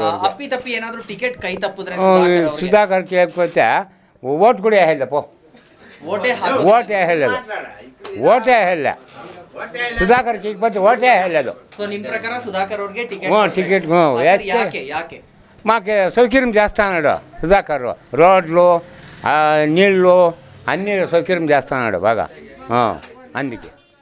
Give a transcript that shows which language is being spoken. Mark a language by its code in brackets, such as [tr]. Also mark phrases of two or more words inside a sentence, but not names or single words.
[kn] ಅಪ್ಪಿ ತಪ್ಪಿ ಏನಾದ್ರು ಟಿಕೆಟ್ ಕೈ ತಪ್ಪಿದ್ರೆ ಸುಧಾಕರ್ ಕೇಳ್ಕೊತ್ತೆ ಓಟ್ ಕೂಡ ಹೇಳಪ್ಪ, ಓಟೇ ಹೇಳೋದು, ಓಟೇ ಹೇಳ ಸುಧಾಕರ್ ಕೇಕ್ ಬಂದು ಓಟೇ ಹೇಳೋದು. ಸೊ ನಿಮ್ಮ ಪ್ರಕಾರ ಸುಧಾಕರ್ ಅವ್ರಿಗೆ ಟಿಕೆಟ್? ಟಿಕೆಟ್ ಯಾಕೆ? [te] మాకు సౌకర్యం చేస్తున్నాడు సుధాకర్. రోడ్లు నీళ్ళు అన్నీ సౌకర్యం చేస్తున్నాడు బాగా, అందుకే.